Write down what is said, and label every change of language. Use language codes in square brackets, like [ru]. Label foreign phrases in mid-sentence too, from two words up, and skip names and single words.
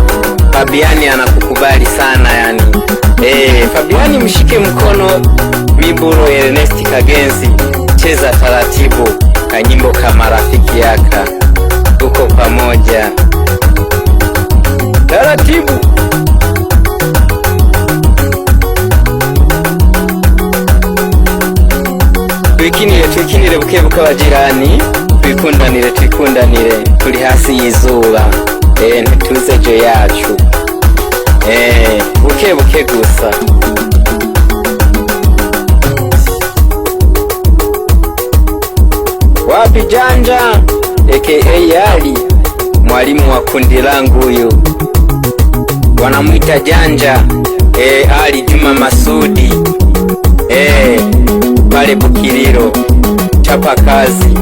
[sw] Fabiani anakukubali sana Fabiani, mshike mkono Miburo Ernest Kagenzi, cheza taratibu kanyimbo kama rafiki yaka, tuko pamoja taratibu. [rn] Twikinire bukebuka abajirani, twikundanire turi hasi y'izuba, ntituze jo yacu, buke gusa. [sw] Wapi Janja aka Yali, mwalimu wa kundi langu huyu, wanamwita Janja, Ali Juma Masudi, pale Bukiriro, chapa kazi.